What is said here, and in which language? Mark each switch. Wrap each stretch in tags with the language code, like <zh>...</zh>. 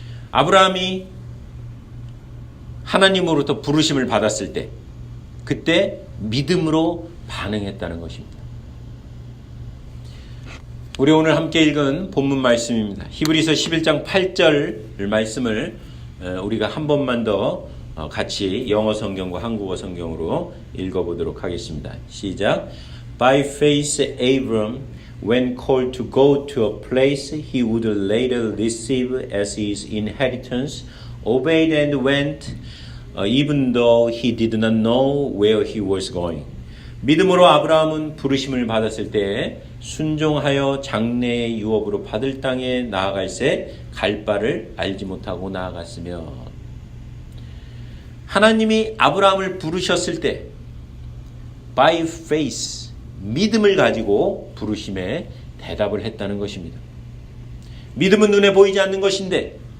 <ko>아브라함이 하나님으로부터 부르심을 받았을 때 그때 믿음으로 반응했다는 것입니다. 우리 오늘 함께 읽은 본문 말씀입니다. 히브리서 11장 8절 말씀을 우리가 한 번만 더 같이 영어 성경과 한국어 성경으로 읽어보도록 하겠습니다. 시작.</ko> <en>By faith Abram, when called to go to a place he would later receive as his inheritance, obeyed and went, even though he did not know where he was going.</en> <ko>믿음으로 아브라함은 부르심을 받았을 때 순종하여 장래의 유업으로 받을 땅에 나아갈새 갈 바를 알지 못하고 나아갔으며, 하나님이 아브라함을 부르셨을 때</ko> <en>by faith,</en> <ko>믿음을 가지고 부르심에 대답을 했다는 것입니다. 믿음은 눈에 보이지 않는 것인데</ko>